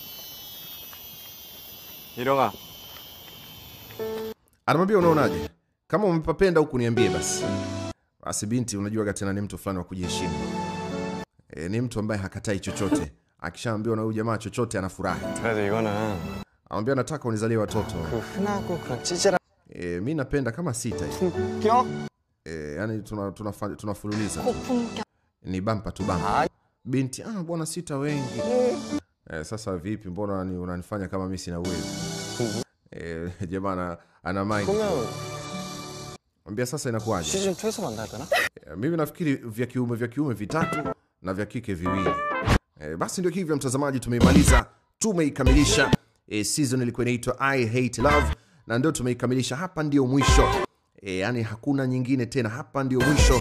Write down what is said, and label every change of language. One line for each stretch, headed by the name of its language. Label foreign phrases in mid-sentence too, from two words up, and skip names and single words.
Korean: 이령아.
Swahili: Anamwambia unaonaje? Kama umepapenda huku niambie basi. Basi binti unajua tena ni mtu fulani wa kujiheshimu. Ni mtu ambaye hakatai chochote. Akishaambiwa na huyu jamaa chochote anafurahi.
Korean: 그래도 이거는
Swahili: Anamwambia nataka unizalie watoto.
Korean: 흔하고 그런 찌질한
Swahili: Mimi napenda kama 6 hivi. Yani tunafululiza. Ni bampa tu bampa. Binti bwana 6 wengi. Sasa vipi, mbona unanifanya kama mimi sina uwezo? Jamaa ana mind. Mwambia sasa inakuwaje?
Korean: 시즌 2에서 만날 거나?
Swahili: Mimi nafikiri vya kiume 3 na vya kike 2. Basi ndio hivyo mtazamaji, tumeimaliza, tumeikamilisha. Season ilikuwa inaitwa I Hate Love na ndio tumeikamilisha. Hapa ndio mwisho. Yani hakuna nyingine tena, hapa ndio mwisho.